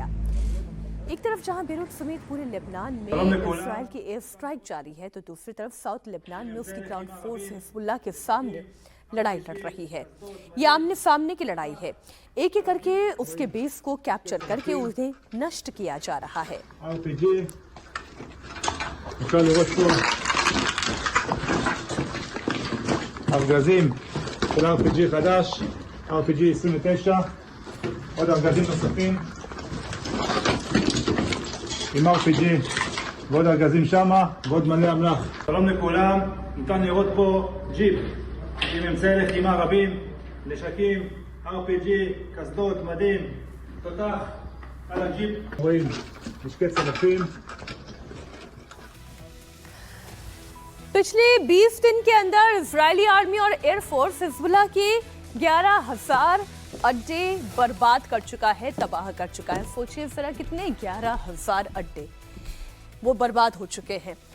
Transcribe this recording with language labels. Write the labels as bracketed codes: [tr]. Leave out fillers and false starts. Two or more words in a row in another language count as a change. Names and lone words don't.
[hi] एक तरफ जहां बेरूत समेत पूरे लेबनान में इजराइल की [en] air strike [hi] जारी है, तो दूसरी तरफ साउथ लेबनान में उसकी [en] ground force [hi] हिजबुल्लाह के सामने लड़ाई लड़ रही है। ये आमने सामने की लड़ाई है। एक एक करके उसके बेस को कैप्चर करके उन्हें नष्ट किया जा रहा है। [he] RPG 29, עוד ארגזים נוספים עם RPG ועוד ארגזים שמה ועוד מלא אמל"ח. שלום לכולם, ניתן לראות פה ג'יפ עם אמצעי לחימה רבים, נשקים, RPG, קסדות, מדים, תותח על הג'יפ. רואים משקי צלפים. [hi] पिछले 20 दिन के अंदर इजरायली आर्मी और एयरफोर्स हिजबुल्लाह की 11,000 अड्डे बर्बाद कर चुका है, तबाह कर चुका है। सोचिए जरा कितने 11,000 अड्डे वो बर्बाद हो चुके हैं।